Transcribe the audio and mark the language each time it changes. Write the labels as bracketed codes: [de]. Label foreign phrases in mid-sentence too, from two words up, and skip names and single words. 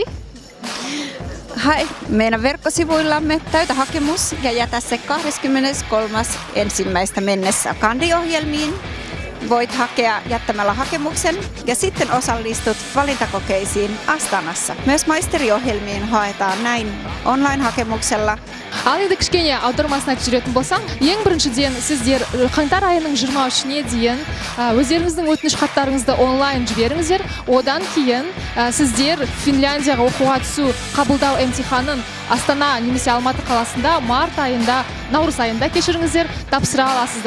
[fi] Hae meidän verkkosivuillamme täytä hakemus ja jätä se 23.1. mennessä kandiohjelmiin. Voit hakea jättämällä hakemuksen ja sitten osallistut valintakokeisiin Astanassa. Myös maisteriohjelmiin haetaan näin online-hakemuksella. [kk] Ал енді кішкене аудармасын айтып жүретін болсам, ең біріншіден сіздер қаңтар айының 23-не дейін өздеріңіздің өтініш хаттарыңызды онлайн жіберіңіздер. Одан кейін сіздер Финляндияға оқуға түсу қабылдау емтиханын Астана немесе Алматы қаласында март айында, наурыз айында кешіріңіздер, тапсыра аласыздар.